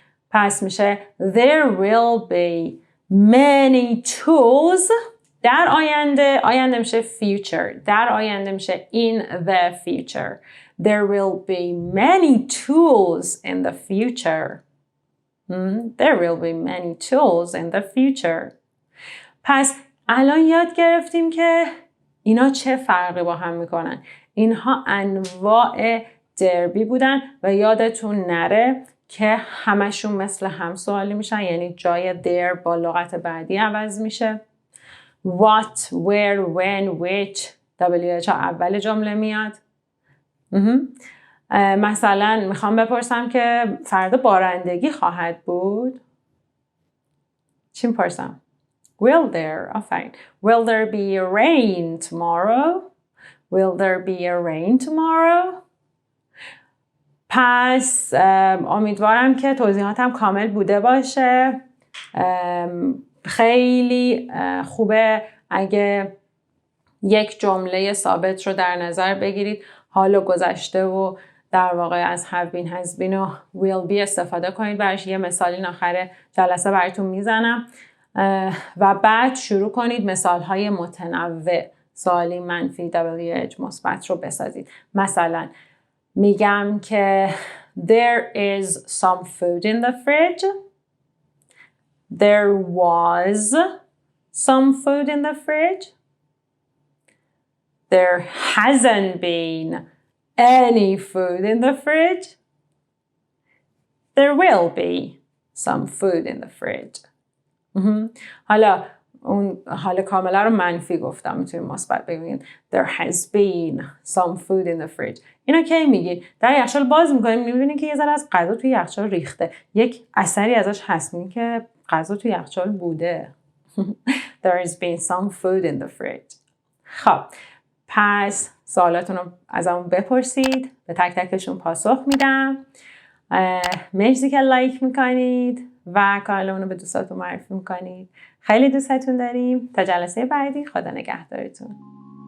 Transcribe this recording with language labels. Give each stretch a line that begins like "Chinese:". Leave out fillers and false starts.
Persian: پس میشه
English: there will be many tools.
Persian: در آینده میشه future. در آینده میشه
English: in the future. There will be many tools in the future. There will be many tools in the future.
Persian: پس الان یاد گرفتیم که اینا چه فرقی با هم میکنن. اینها انواع دربی بودن و یادتون نره که همشون مثل هم سوالی میشن، یعنی جای there با لغت بعدی عوض میشه.
English: What, where, when, which WH اول جمله میاد.
Persian: مثلا میخوام بپرسم که فردا بارندگی خواهد بود. چی میپرسم؟
English: Will there,
Persian: آفرین.
English: Will there be a rain tomorrow? Will there be a rain tomorrow?
Persian: پس امیدوارم که توضیحاتم کامل بوده باشه. خیلی خوبه اگه یک جمله ثابت رو در نظر بگیرید، حال و گذشته و در واقع از have been, has been و will be استفاده کنید. برایش یه مثالی آخر جلسه براتون میزنم و بعد شروع کنید مثالهای متنوع سوالی منفی WH مثبت رو بسازید. مثلا میگم که
English: there is some food in the fridge. There was some food in the fridge. There hasn't been any food in the fridge. There will be some food in the fridge.
Persian: حالا اون حال کامله رو منفی گفتم، میتونید مثبت بگید
English: there has been some food in the fridge.
Persian: اینا کی میگید؟ در یخچال باز میکنیم میبینید که یه ذره از غذا توی یخچال ریخته، یک اثری ازش هست، میگه که غذا توی یخچال بوده.
English: There has been some food in the fridge.
Persian: خب پس سوالاتون رو ازمون بپرسید، به تک تکشون پاسخ میدم. مرسی که لایک میکنید و کانالمون رو به دوستاتون معرفی میکنید. خیلی دوستتون داریم. تا جلسه بعدی، خدا نگهدارتون.